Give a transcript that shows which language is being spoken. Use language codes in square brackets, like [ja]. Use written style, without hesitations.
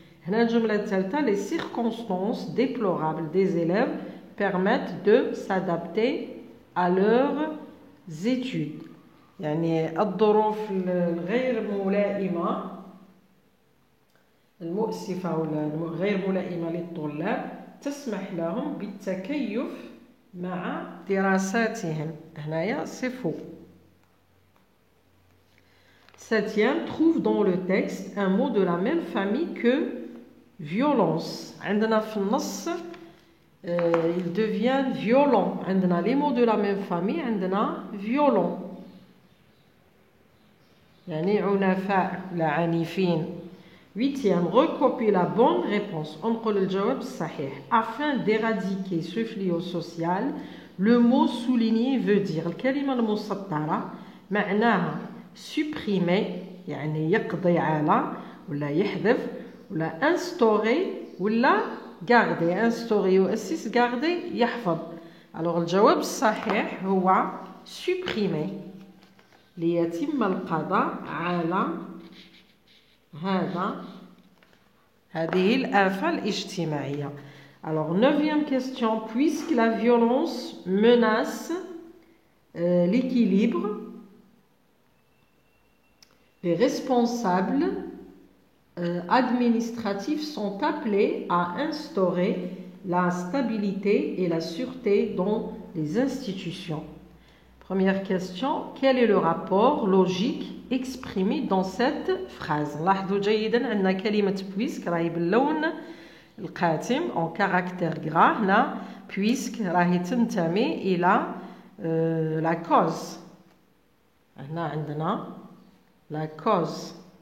[ar] هنا الجملة الثالثة [fr] les circonstances déplorables des élèves permettent de s'adapter à leurs études. [ar] يعني الظروف الغير ملائمة المؤسفة ولا غير ملائمة للطلاب تسمح لهم بالتكيف مع دراساتهم. [fr] هنايا c'est faux. Septième, trouve dans le texte un mot de la même famille que violence. [ar] عندنا في النص [fr] il devient violent. عندنا les mots de la même famille. [ar] عندنا violent يعني عنفاء لا عنيفين. [fr] Huitième, recopie la bonne réponse. [ar] انقل الجواب الصحيح. [fr] Afin d'éradiquer ce fléau social, le mot souligné veut dire [ar] الكلمة المسطرة معناها [fr] supprimer [ar] يعني يقضي على ولا يحذف ولا [fr] instaurer ولا garder. [ar] instaurer يؤسس garder يحفظ. alors الجواب الصحيح هو supprimer ليتم القضاء على هذه الآفة الاجتماعية. [fr] alors neuvième question, puisque la violence menace l'équilibre, les responsables administratifs sont appelés à instaurer la stabilité et la sûreté dans les institutions. Première question, quel est le rapport logique exprimé dans cette phrase? [ar] لاحظوا جيدا عندنا كلمة puisque راهي باللون القاتم [fr] en caractère gras. [ar] هنا puisque راهي تنتمي إلى la cause. هنا عندنا la cause